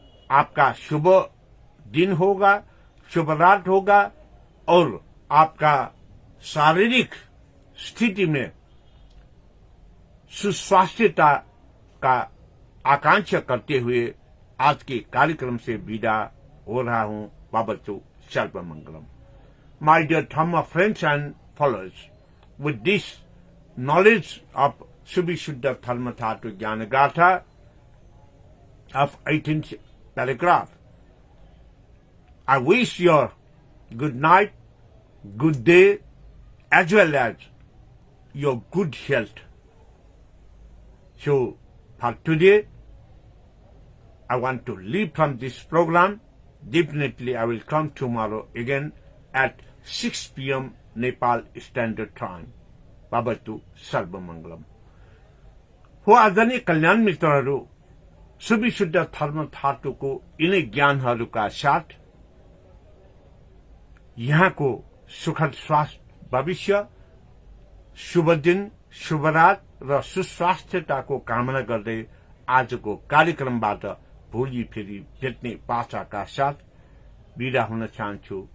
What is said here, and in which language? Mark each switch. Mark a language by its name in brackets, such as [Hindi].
[Hindi] आपका शुभ दिन होगा, शुभ रात होगा और आपका शारीरिक स्थिति में सुस्वास्थ्यता का आकांक्षा करते हुए आज के कार्यक्रम से विदा हो रहा हूं। [Sanskrit] बाबतु सर्वमंगलम। [English] My dear Dhamma friends and followers, with this knowledge of Subhishuddha Dharma Dhatu Jnana Gatha of 18th paragraph, I wish you good night, good day, as well as your good health. So, for today, I want to leave from this program. Definitely, I will come tomorrow again at 6 p.m. Nepal Standard Time. [Sanskrit] बाबतु सर्वमंगलम। [Nepali] हो आदरणीय कल्याण मित्रहरू, सुविशुद्ध धर्म धातुको यिनै ज्ञानहरूका साथ यहाँको सुखद स्वास्थ्य भविष्य, शुभ दिन, शुभ रात र सुस्वास्थ्यताको कामना गर्दै आजको कार्यक्रमबाट भोलि फेरि भेट्ने पासाका साथ बिदा हुन चाहन्छु।